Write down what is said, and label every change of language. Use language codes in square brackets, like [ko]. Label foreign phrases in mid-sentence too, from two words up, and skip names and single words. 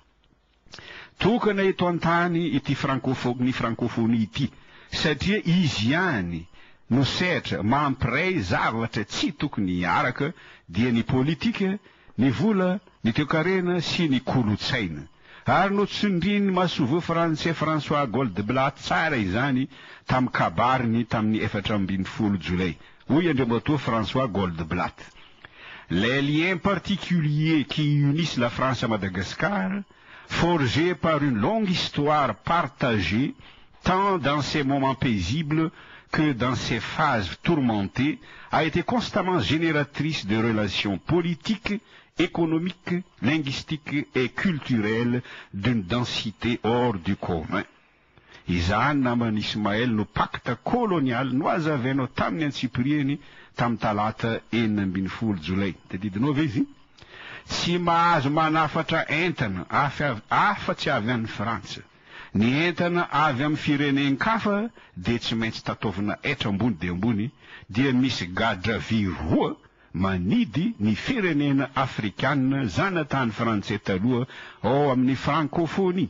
[mg] Tokana eto an-tany ity ny francophonie ity satria izy ihany no sehatra mampiray zavatra tsy tokony hiaraka dia ny politika, ny vola, ny toe-karena sy ny kolotsaina. Ary no tsindriny masoveo Français François Goldblatt tsara izany tamin'ny kabariny tamin'ny 14 Jolay. Oui, Andriamatoa François Goldblatt. [fr] Les liens particuliers qui unissent la France à Madagascar, forgés par une longue histoire partagée, tant dans ses moments paisibles que dans ses phases tourmentées, a été constamment génératrice de relations politiques, économiques, linguistiques et culturelles d'une densité hors du commun. [mg] Izany namany Ismaël no [fr] pacte colonial [mg] no azavainao tamin'ny Antsiprieny tamin'ny talata 12 Jolay. Tadidinao ve izy? Tsy mahazo manafatra entana afa-tsy avy any Frantsa. Ny entana avy amin'ny firenenkafa dia tsy maintsy tataovina etra ambony dia ambony, dia misy gadra vy roa manidy ny firenena afrikanina zanatany frantsay taloha ao amin'ny francophonie.